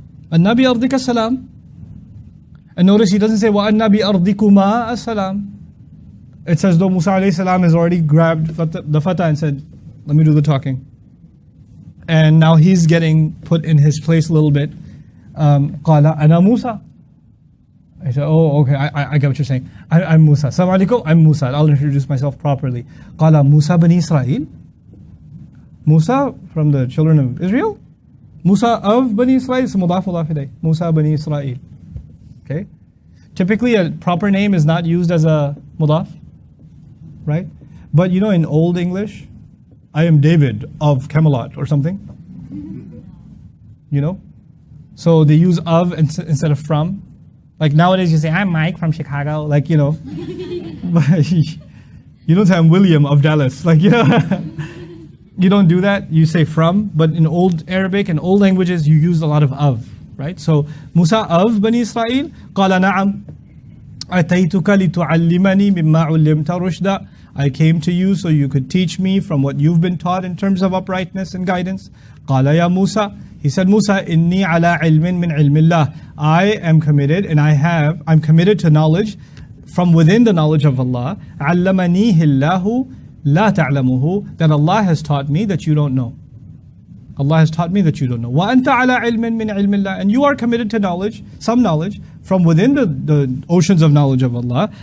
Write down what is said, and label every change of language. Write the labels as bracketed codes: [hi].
[ar] أَنَّا بِأَرْضِكَ السَّلَامِ. [en] And notice he doesn't say, [ar] وَأَنَّا بِأَرْضِكُمَا السَّلَامِ. [en] It says though Musa alayhi salam has already grabbed the fatah and said, let me do the talking. And now he's getting put in his place a little bit. [ar] قَالَ أَنَا Musa. [en] I said, oh, okay, I get what you're saying. I'm Musa. Assalamu alaikum, I'm Musa. I'll introduce myself properly. قَالَ Musa bani Israel. Musa from the children of Israel? Musa of Bani Israel, so mudaf ilayh. Musa bani Israel. Okay? Typically a proper name is not used as a mudaf, right? But you know in Old English, I am David of Camelot or something. You know? So they use of instead of from. Like nowadays you say, I'm Mike from Chicago, like, you know. But you don't say I'm William of Dallas, like, you know. You don't do that, you say from, but in Old Arabic and old languages you use a lot of, right? So Musa of Bani Israel, [ar] قال نعم أتيتك لتعلمني مما علمت رشدا. [en] I came to you so you could teach me from what you've been taught in terms of uprightness and guidance. [ar] قال يا موسى, [en] he said, Musa, [ar] إني على علم من علم الله. [en] I am committed and I'm committed to knowledge from within the knowledge of Allah. [ar] علمنيه الله لا تعلمه, [en] that Allah has taught me that you don't know. Allah has taught me that you don't know. [ar] وَأَنْتَ عَلَىٰ عِلْمٍ مِّنْ عِلْمِ اللَّهِ, [en] and you are committed to knowledge, some knowledge, from within the oceans of knowledge of Allah.